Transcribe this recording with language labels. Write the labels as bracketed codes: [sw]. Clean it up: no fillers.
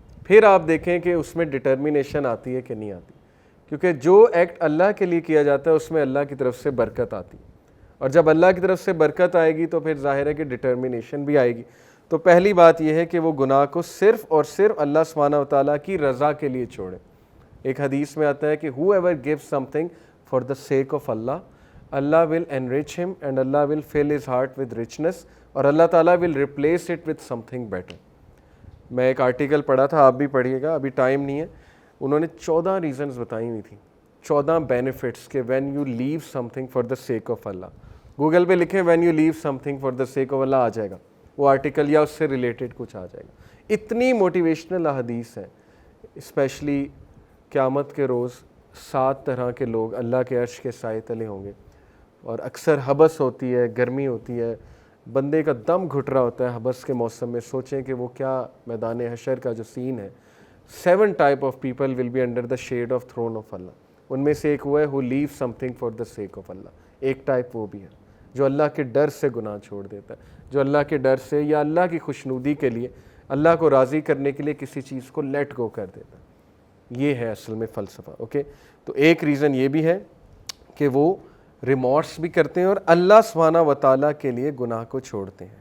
[ur] پھر آپ دیکھیں کہ اس میں ڈٹرمینیشن آتی ہے کہ نہیں آتی, کیونکہ جو ایکٹ اللہ کے لیے کیا جاتا ہے اس میں اللہ کی طرف سے برکت آتی ہے, اور جب اللہ کی طرف سے برکت آئے گی تو پھر ظاہر ہے کہ ڈٹرمینیشن بھی آئے گی. تو پہلی بات یہ ہے کہ وہ گناہ کو صرف اور صرف اللہ سبحانہ و تعالیٰ کی رضا کے لیے چھوڑیں. ایک حدیث میں آتا ہے کہ [en] whoever gives something for the sake of Allah, Allah will enrich him and Allah will fill his heart with richness, [ur] اور اللہ تعالیٰ [en] will replace it with something better. [ur] میں ایک آرٹیکل پڑھا تھا, آپ بھی پڑھیے گا, ابھی ٹائم نہیں ہے. انہوں نے 14 ریزنز بتائی ہوئی تھیں, 14 بینیفٹس کہ [en] when you leave something for the sake of Allah. [ur] Google پہ لکھیں [en] when you leave something for the sake of Allah, [ur] آ جائے گا وہ آرٹیکل, یا اس سے ریلیٹڈ کچھ آ جائے گا. اتنی موٹیویشنل احادیث ہیں, اسپیشلی قیامت کے روز 7 طرح کے لوگ اللہ کے عرش کے سائے تلے ہوں گے, اور اکثر حبس ہوتی ہے, گرمی ہوتی ہے, بندے کا دم گھٹ رہا ہوتا ہے حبس کے موسم میں. سوچیں کہ وہ کیا میدان حشر کا جو سین ہے. [en] 7 type of people will be under the shade of throne of Allah. [ur] ان میں سے ایک وہ ہے [en] who leave something for the sake of Allah. [ur] ایک ٹائپ وہ بھی ہے جو اللہ کے ڈر سے گناہ چھوڑ دیتا ہے, جو اللہ کے ڈر سے یا اللہ کی خوشنودی کے لیے, اللہ کو راضی کرنے کے لیے کسی چیز کو لیٹ گو کر دیتا ہے. یہ ہے اصل میں فلسفہ. اوکے, تو ایک ریزن یہ بھی ہے کہ وہ ریمورس بھی کرتے ہیں اور اللہ سبحانہ و تعالیٰ کے لیے گناہ کو چھوڑتے ہیں.